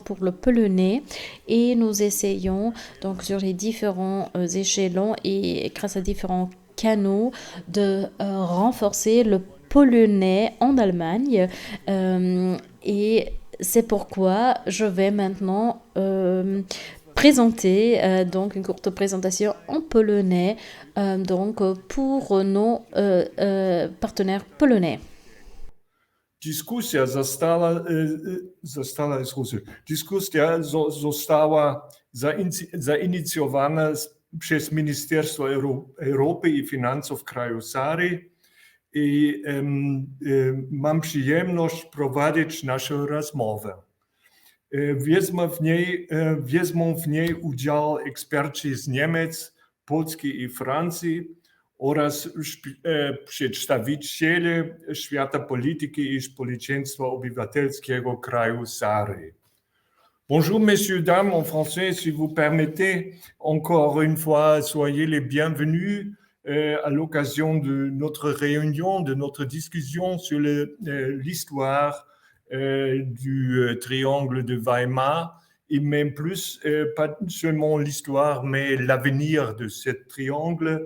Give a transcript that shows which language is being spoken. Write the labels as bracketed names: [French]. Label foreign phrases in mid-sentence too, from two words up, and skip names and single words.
[French] pour le polonais, et nous essayons donc sur les différents échelons et grâce à différents canaux de renforcer le polonais en Allemagne, et c'est pourquoi je vais maintenant présenter donc une courte présentation en polonais pour nos partenaires polonais. [Polish] Dyskusja Dyskusja została zainicjowana przez Ministerstwo Europy i Finansów kraju Sary i mam przyjemność prowadzić naszą rozmowę. Wezmą w niej udział eksperci z Niemiec, Polski i Francji oraz przedstawiciele świata polityki i społeczeństwa obywatelskiego kraju Sary. [French] Bonjour messieurs, dames, en français, si vous permettez, encore une fois, soyez les bienvenus à l'occasion de notre réunion, de notre discussion sur l'histoire du triangle de Weimar, et même plus, pas seulement l'histoire, mais l'avenir de ce triangle.